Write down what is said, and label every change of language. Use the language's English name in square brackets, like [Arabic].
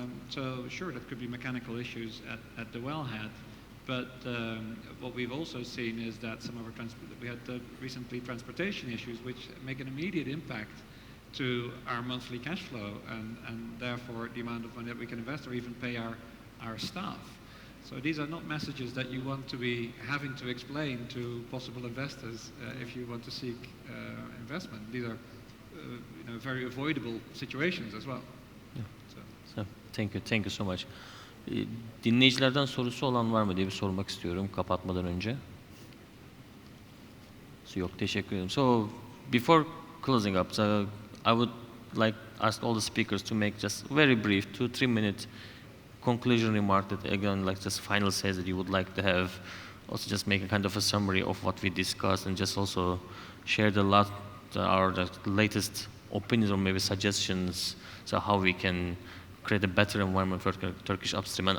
[English] So sure, that could be mechanical issues at the wellhead, but what we've also seen is that some of our we had recently transportation issues, which make an immediate impact to our monthly cash flow and therefore the amount of money that we can invest or even pay our staff. So these are not messages that you want to be having to explain to possible investors if you want to seek investment. These are very avoidable situations as well. Yeah. So, thank you so much. [Turkish] Dinleyicilerden sorusu olan var mı diye bir sormak istiyorum kapatmadan önce. Yok, teşekkür ederim. [English] So, before closing up, so I would like ask all the speakers to make just very brief 2-3 minute conclusion remark that again like just final says that you would like to have, also just make a kind of a summary of what we discussed and just also share the latest opinions or maybe suggestions, so how we can create a better environment for Turkish upstream.